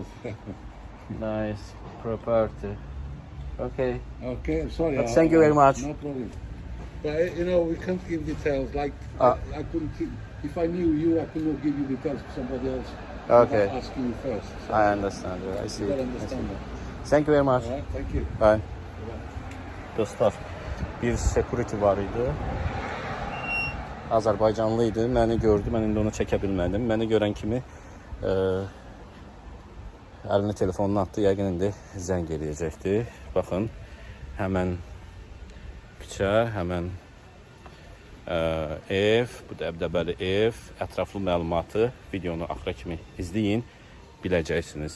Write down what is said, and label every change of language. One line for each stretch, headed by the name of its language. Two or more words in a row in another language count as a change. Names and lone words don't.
English: Nice property. Okay. Okay, I'm sorry. But thank you very much. No problem. But we can't give details. Like I couldn't. If I knew you, I could not give you details to somebody else. Okay. Without asking you first. So I understand. I see. you gotta understand that. Thank you very much. All right. Thank you. Bye.
Azerbaijani: Dostlar, bir security var idi. Azərbaycanlı idi. Məni gördü. Mən indi onu çəkə bilmədim. Məni görən kimi əlini telefonuna atdı. Yəqin indi zəng eləyəcəkdi. Baxın, həmən küçə, həmən ev, bu dəbdəbəli ev, ətraflı məlumatı videonu axıra kimi izləyin, biləcəksiniz.